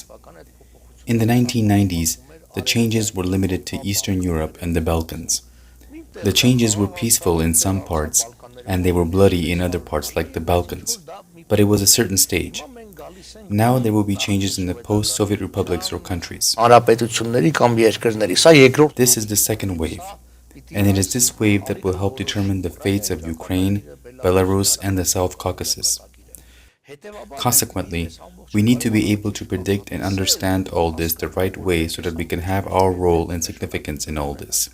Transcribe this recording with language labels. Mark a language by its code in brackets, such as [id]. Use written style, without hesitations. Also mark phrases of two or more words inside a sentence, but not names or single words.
[en] In the 1990s, the changes were limited to Eastern Europe and the Balkans. The changes were peaceful in some parts, and they were bloody in other parts like the Balkans, but it was a certain stage. Now there will be changes in the post-Soviet republics or countries. [hy] հանրապետությունների կամ երկրների, սա երկրորդ [en] This is the second wave, and it is this wave that will help determine the fates of Ukraine, Belarus, and the South Caucasus. Consequently, we need to be able to predict and understand all this the right way so that we can have our role and significance in all this.